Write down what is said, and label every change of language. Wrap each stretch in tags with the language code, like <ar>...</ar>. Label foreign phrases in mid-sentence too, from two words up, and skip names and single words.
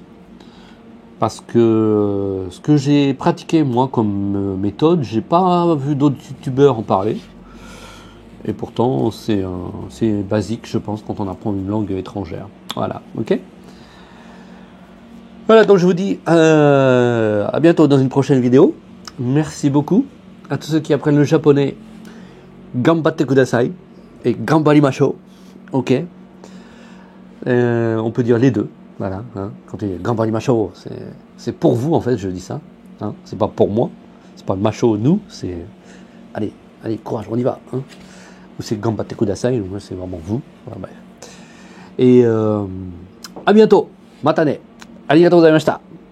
<fr>Parce que ce que j'ai pratiqué moi comme méthode, j'ai pas vu d'autres youtubeurs en parler. Et pourtant, c'est basique, je pense, quand on apprend une langue étrangère. Voilà, ok ? Voilà, donc je vous dis à bientôt dans une prochaine vidéo. Merci beaucoup à tous ceux qui apprennent le japonais.</fr> <ja>頑張ってください et gambarimashou. Ok.</ja> <fr>On peut dire les deux. Voilà. Hein. Quand il dit gambarimashou, c'est pour vous en fait, je dis ça. Hein. C'est pas pour moi. C'est pas le macho nous. C'est allez, courage, on y va. Hein. Ou c'est</fr> <ja>頑張ってください.</ja> <fr>Moi, c'est vraiment vous. Voilà, bref. Et à bientôt. Matane.</fr> <ja>ありがとうございました。</ja>